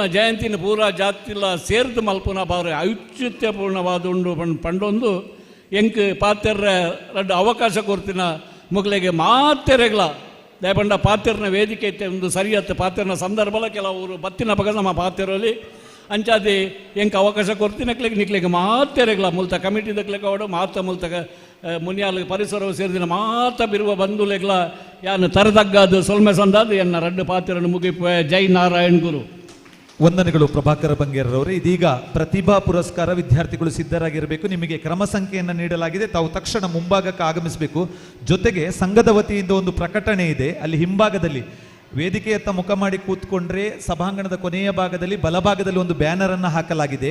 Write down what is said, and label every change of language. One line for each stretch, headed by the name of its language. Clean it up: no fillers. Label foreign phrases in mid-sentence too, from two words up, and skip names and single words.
Tulu: ಜಯಂತಿನ ಪೂರ ಜಾತಿಲ ಸೇರ್ದು ಮಲ್ಪುನ ಬಾರಿ ಔಚಿತ್ಯಪೂರ್ಣವಾದುಂಡು ಪಂಡೊಂದು ಎಂಕ್ ಪಾತೆರ್ರೆ ರಡ್ಡು ಅವಕಾಶ ಕೊಡ್ತಿನ ಮುಗ್ಲೆಗೆ ಮಾತೆರೆಗ್ಲ ದಯಪಂಡ ಪಾತೆರ್ನ ವೇದಿಕೆ ಇತ್ತೆ ಒಂದು ಸರಿಯತ್ತೆ ಪಾತೆರ್ನ ಸಂದರ್ಭಲ ಕೆಲವರು ಬತ್ತಿನ ಪಗ ನಮ್ಮ ಪಾತೆರಲ್ಲಿ ಅಂಚಾದಿ ಎಂಕ್ ಅವಕಾಶ ಕೊಡ್ತಿನಕ್ಲೆಗೆ ನಿಕ್ಲೆಗೆ ಮಾತೆರೆಗ್ಲ ಮುಲ್ತ ಕಮಿಟಿ ದಕ್ಲೆಗೆ ಅವಡು ಮಾತ ಮುಲ್ತಗ ಮುನಿಯಾಲ ಪರಿಸರವು ಸೇರಿದಿನ ಮಾತ ಬಿರುವ ಬಂಧುಲೆಗ್ಲ ಯಾನು ತರದಗ್ಗಾದು ಸೊಲ್ಮೆ ಸಂದಾದು ಎನ್ನ ರಡ್ಡು ಪಾತೆರನ್ನು ಮುಗಿಪುವೆ ಜೈ ನಾರಾಯಣ್ ಗುರು.
Kannada: ವಂದನೆಗಳು ಪ್ರಭಾಕರ ಬಂಗೇರರವರೇ. ಇದೀಗ ಪ್ರತಿಭಾ ಪುರಸ್ಕಾರ ವಿದ್ಯಾರ್ಥಿಗಳು ಸಿದ್ಧರಾಗಿರಬೇಕು. ನಿಮಗೆ ಕ್ರಮ ಸಂಖ್ಯೆಯನ್ನು ನೀಡಲಾಗಿದೆ, ತಾವು ತಕ್ಷಣ ಮುಂಭಾಗಕ್ಕೆ ಆಗಮಿಸಬೇಕು. ಜೊತೆಗೆ ಸಂಘದ ವತಿಯಿಂದ ಒಂದು ಪ್ರಕಟಣೆ ಇದೆ, ಅಲ್ಲಿ ಹಿಂಭಾಗದಲ್ಲಿ ವೇದಿಕೆಯತ್ತ ಮುಖ ಮಾಡಿ ಕೂತ್ಕೊಂಡ್ರೆ ಸಭಾಂಗಣದ ಕೊನೆಯ ಭಾಗದಲ್ಲಿ ಬಲಭಾಗದಲ್ಲಿ ಒಂದು ಬ್ಯಾನರ್ ಅನ್ನು ಹಾಕಲಾಗಿದೆ.